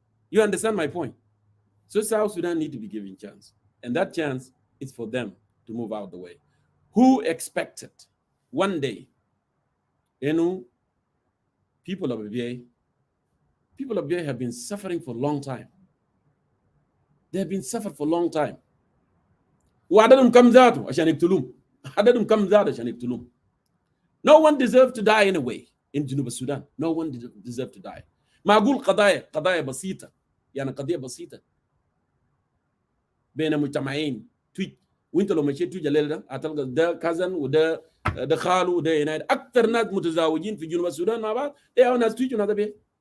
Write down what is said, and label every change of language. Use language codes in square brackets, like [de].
[en] You understand my point. So South Sudan need to be given chance, and that chance is for them to move out the way. Who expected one day, people of Abia have been suffering for a long time. They have been suffering for a long time. [ar] وعددهم كم ذاته عشان يقتلوهم. عددهم كم ذاته عشان يقتلوهم. [en] No one deserves to die anyway in جنوب السودان. No one deserves to die. [ar] ما أقول قضايا بسيطة، يعني قضية بسيطة بين مجتمعين تويج، وانت لو مشيت تويج الليل ده هتلقى ده كازن وده خالو وده ينايد. أكثر ناس متزاوجين في جنوب السودان مع بعض ده ناس تويج وناس بيه.